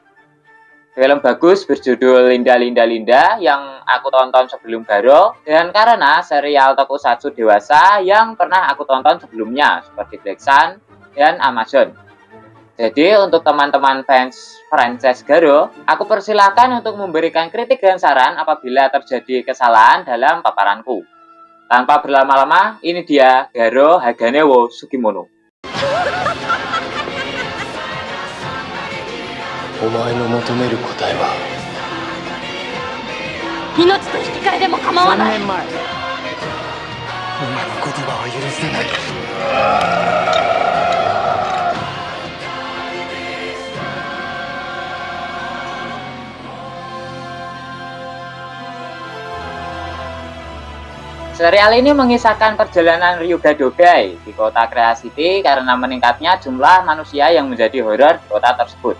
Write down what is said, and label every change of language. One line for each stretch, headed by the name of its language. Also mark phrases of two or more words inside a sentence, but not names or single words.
Indonesian: Film bagus berjudul Linda Linda Linda yang aku tonton sebelum Garo, dan karena serial tokusatsu dewasa yang pernah aku tonton sebelumnya, seperti Black Sun dan Amazon. Jadi untuk teman-teman fans franchise Garo, aku persilahkan untuk memberikan kritik dan saran apabila terjadi kesalahan dalam paparanku. Tanpa berlama-lama, ini dia Garo Hagane wo Sugimono.
Japanese: お前の求める答えは命と引き換えでも構わない。 3年前お前の言葉は許せない
Indonesian: Serial ini mengisahkan perjalanan Ryuga Dogai di kota Creacity karena meningkatnya jumlah manusia yang menjadi horor di kota tersebut.